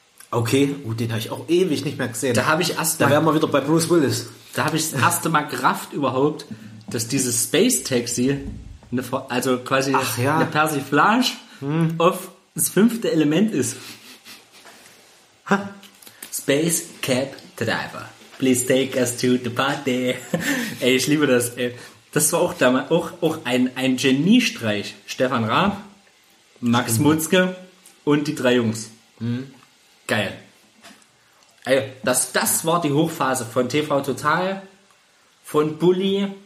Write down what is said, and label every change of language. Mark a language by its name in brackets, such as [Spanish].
[German] Okay, gut, den habe ich auch ewig nicht mehr gesehen. Da habe ich erst da wären wir wieder bei Bruce Willis. Da habe ich das erste Mal Kraft überhaupt. Dass dieses Space Taxi, also quasi eine Persiflage auf das fünfte Element ist. [English] Space Cab Driver, please take us to the party. [German] Ey, ich liebe das. Ey. Das war auch damals auch ein Geniestreich. Stefan Raab, Max Mutzke und die drei Jungs. Geil. Ey, das war die Hochphase von TV Total, von Bully.